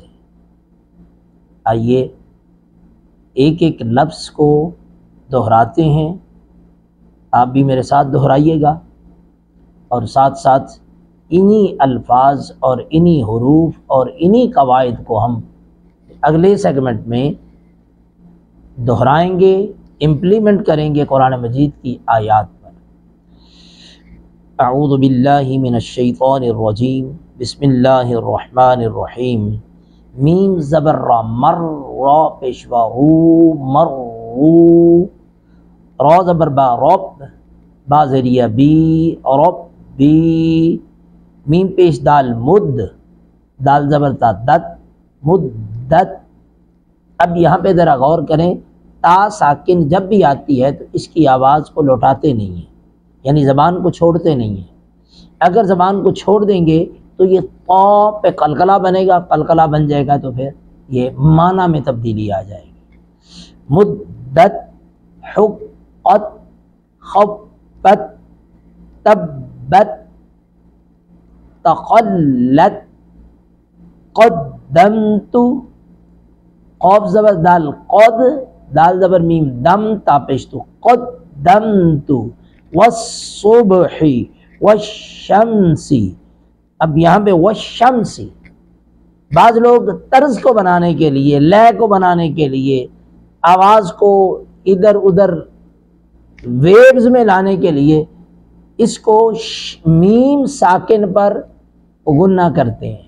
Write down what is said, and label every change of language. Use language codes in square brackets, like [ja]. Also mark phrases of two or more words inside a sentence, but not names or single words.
[ur] آئیے ایک ایک لفظ کو دہراتے ہیں، آپ بھی میرے ساتھ دہرائیے گا، اور ساتھ ساتھ انہی الفاظ اور انہی حروف اور انہی قواعد کو ہم اگلے سیگمنٹ میں دہرائیں گے، امپلیمنٹ کریں گے قرآن مجید کی آیات پر۔ [ar] اعوذ باللہ من الشیطان الرجیم، بسم اللہ الرحمن الرحیم۔ [ur] میم زبر را، مر، را پیشوا رو، مر رو، را زبر با، رب، با زریہ بی، رب بی، میم پیش دال مد، دال زبر تا، دت، مدت۔ اب یہاں پہ ذرا غور کریں، تا ساکن جب بھی آتی ہے تو اس کی آواز کو لوٹاتے نہیں ہیں، یعنی زبان کو چھوڑتے نہیں ہیں۔ اگر زبان کو چھوڑ دیں گے تو یہ طا پہ قلقلہ بنے گا، قلقلہ بن جائے گا تو پھر یہ معنی میں تبدیلی آ جائے گی۔ مدت، حقت، خفت، تبت، تقلت، قدمت، قاف زبر دال قد، دال زبر میم دم، تا پیشتو قدمت، [ar] والصبح والشمس۔ [ur] اب یہاں پہ والشمس، بعض لوگ طرز کو بنانے کے لیے، لے کو بنانے کے لیے، آواز کو ادھر ادھر ویبز میں لانے کے لیے اس کو میم ساکن پر غنہ کرتے ہیں۔